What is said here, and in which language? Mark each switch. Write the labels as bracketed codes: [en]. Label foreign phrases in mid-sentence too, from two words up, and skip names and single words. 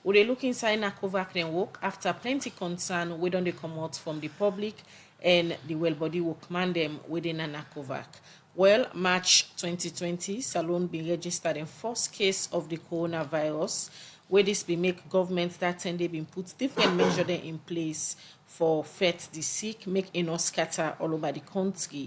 [kri] We dey look inside NaCOVERC then work after plenty concern we don dey comot from the public and the well-body workman them within NaCOVERC. Well, March 2020, Salone been registered in first case of the coronavirus, where this be make government that time they been put different measures in place for fet the sick, make e no scatter all over the country.